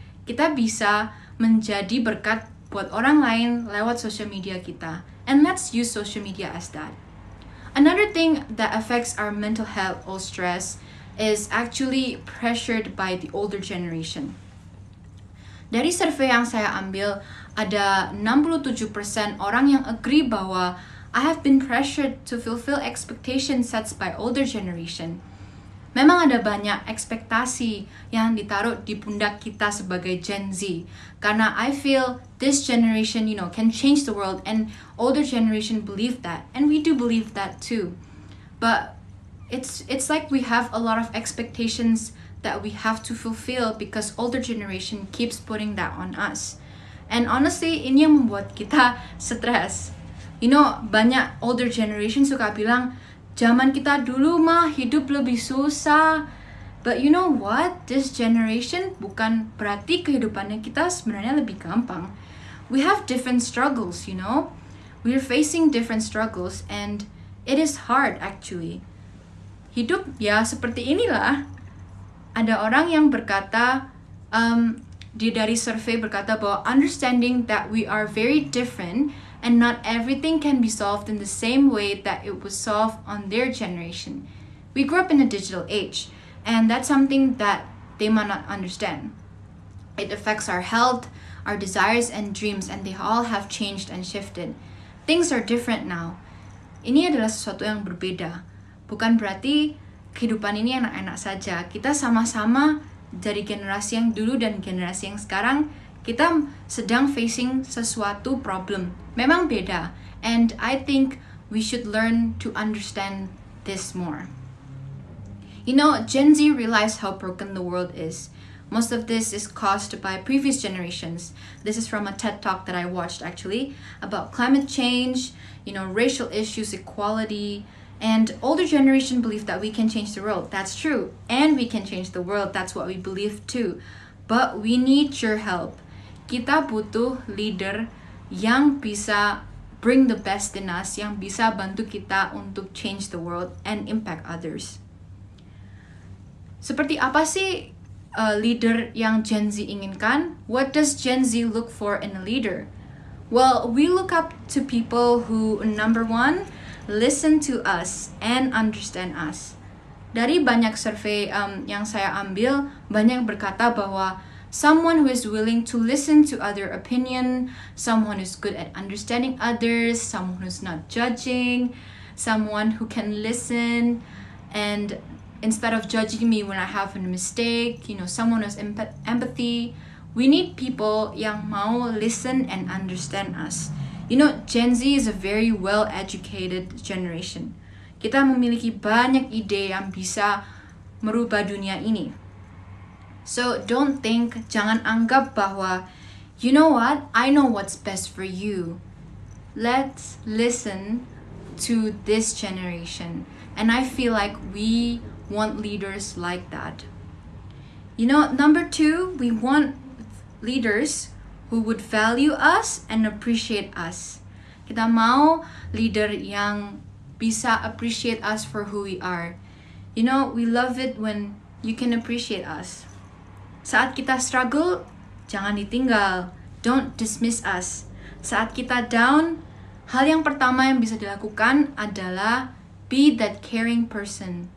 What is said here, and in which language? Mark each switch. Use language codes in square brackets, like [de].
[id] Kita bisa menjadi berkat buat orang lain lewat social media kita. [en] And let's use social media as that. Another thing that affects our mental health or stress is actually pressured by the older generation. [id] Dari survei yang saya ambil, ada 67% orang yang [en] agree [id] bahwa [en] I have been pressured to fulfill expectations set by older generation. [id] Memang ada banyak ekspektasi yang ditaruh di pundak kita sebagai Gen Z. Karena [en] I feel this generation, you know, can change the world, and older generation believe that. And we do believe that too. But it's like we have a lot of expectations that we have to fulfill because older generation keeps putting that on us. And honestly, [id] ini yang membuat kita stres. [en] You know, [id] banyak older generation suka bilang, zaman kita dulu mah hidup lebih susah. [en] But you know what? This generation [id] bukan berarti kehidupannya kita sebenarnya lebih gampang. [en] We have different struggles, you know? We're facing different struggles and it is hard actually. [id] Hidup ya seperti inilah. Ada orang yang berkata, dari survei berkata bahwa [en] understanding that we are very different and not everything can be solved in the same way that it was solved on their generation. We grew up in a digital age, and that's something that they might not understand. It affects our health, our desires and dreams, and they all have changed and shifted. Things are different now. [id] Ini adalah sesuatu yang berbeda. Bukan berarti kehidupan ini enak-enak saja. Kita sama-sama dari generasi yang dulu dan generasi yang sekarang, kita sedang facing sesuatu problem. Memang beda. [en] And I think we should learn to understand this more. You know, Gen Z realized how broken the world is. Most of this is caused by previous generations. This is from a TED Talk that I watched actually about climate change, you know, racial issues, equality, and older generation believe that we can change the world. That's true. And we can change the world. That's what we believe too. But we need your help. [id] Kita butuh [en] leader [id] yang bisa [en] bring the best in us, [id] yang bisa bantu kita untuk [en] change the world and impact others. [id] Seperti apa sih leader yang Gen Z inginkan? [en] What does Gen Z look for in a leader? Well, we look up to people who, number one, listen to us and understand us. [id] Dari banyak survei yang saya ambil, banyak yang berkata bahwa [en] Someone who is willing to listen to other opinion, someone who's good at understanding others, someone who's not judging, someone who can listen and instead of judging me when I have a mistake, someone who's empathy. We need people [id] yang mau [en] listen and understand us. Gen Z is a very well-educated generation. [id] Kita memiliki banyak ide yang bisa merubah dunia ini. [en] So don't think, [id] jangan anggap bahwa, [en] you know what, I know what's best for you. Let's listen to this generation. And I feel like we want leaders like that. Number 2, we want leaders who would value us and appreciate us. [id] Kita mau [en] leader [id] yang bisa [en] appreciate us for who we are. We love it when you can appreciate us. [id] Saat kita struggle, jangan ditinggal. [en] Don't dismiss us. [id] Saat kita down, hal yang pertama yang bisa dilakukan adalah [en] be that caring person.